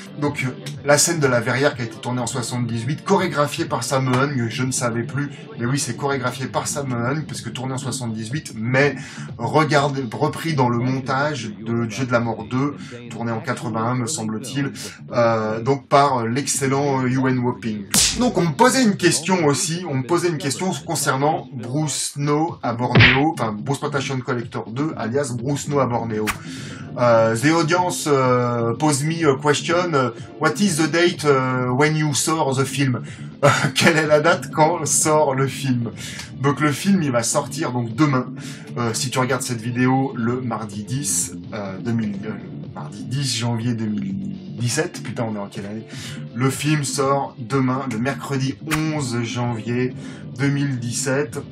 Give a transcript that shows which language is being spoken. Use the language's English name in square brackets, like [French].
[French] Donc la scène de la verrière qui a été tournée en 78, chorégraphiée par Sammo Hung, je ne savais plus, mais oui c'est chorégraphié par Sammo Hung, parce que tourné en 78, mais repris dans le montage de Jeu de la Mort 2, tourné en 81 me semble-t-il, donc par l'excellent Yuen Woo-ping. Donc on me posait une question aussi, concernant Bruce No à Bornéo, enfin Bruce Patachon Collector 2, alias Bruce No à Bornéo. [English] The audience pose me a question, what is the date when you saw the film? [French] Quelle est la date quand sort le film? Donc le film il va sortir donc demain, si tu regardes cette vidéo le mardi 10, mardi 10 janvier 2017, putain on est en quelle année? Le film sort demain, le mercredi 11 janvier 2017.